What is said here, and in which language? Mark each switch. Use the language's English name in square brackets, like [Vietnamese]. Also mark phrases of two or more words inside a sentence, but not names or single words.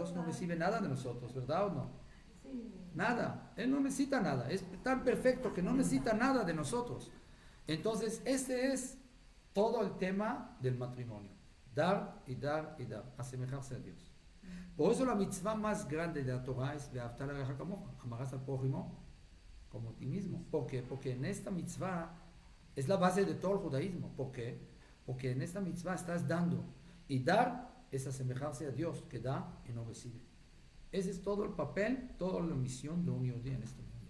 [Spanish] Dios no recibe nada de nosotros, ¿verdad o no? Sí. Nada. Él no necesita nada. Es tan perfecto que no necesita nada de nosotros. Entonces, este es todo el tema del matrimonio. Dar y dar y dar. Asemejarse a Dios. Por eso la mitzvah más grande de la Torah es [Hebrew] Ve'ahavta l'reaja kamoja, [Spanish] amarás al prójimo como ti mismo. ¿Por qué? Porque en esta mitzvah es la base de todo el judaísmo. ¿Por qué? Porque en esta mitzvah estás dando. Y dar es asemejarse a Dios, que da y no recibe. Ese es todo el papel, toda la misión de un yudí en este mundo.